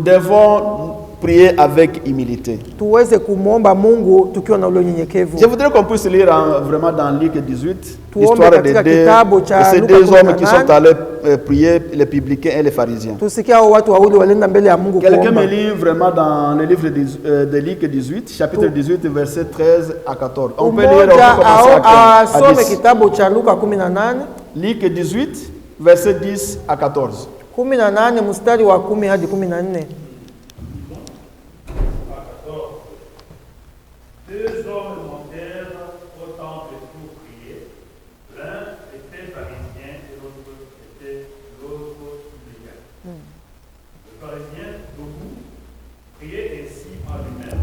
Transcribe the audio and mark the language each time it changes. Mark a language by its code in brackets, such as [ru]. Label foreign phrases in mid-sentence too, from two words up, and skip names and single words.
[fr] Nous devons prier avec humilité. [sw] tuweze kumwomba Mungu tukiwa na ule unyenyekevu. [fr] Je voudrais qu'on puisse lire vraiment dans Luc 18 [sw] Tuombe [fr] l'histoire [sw] katika kitabu [fr] de [sw] cha [fr] ces [sw] Luka [fr] deux hommes qui [sw] 18. [fr] sont allés prier, les publicains et les pharisiens. [sw] Tusikia hao watu wawili walienda mbele ya Mungu [fr] Quelqu'un [sw] kuomba. [fr] me lit vraiment dans le livre de Luc 18, chapitre 18, verset 13 à 14. On peut lire, on peut [sw] Mmoja [fr] commencer à [sw] asome 10. kitabu cha Luka 18, [fr] Luc 18, verset 10 à 14. [sw] 18 mstari wa 10 hadi 14. [fr] Deux hommes montèrent au temple pour prier. L'un était pharisien et l'autre publicain. Le pharisien, debout, priait ainsi en lui-même.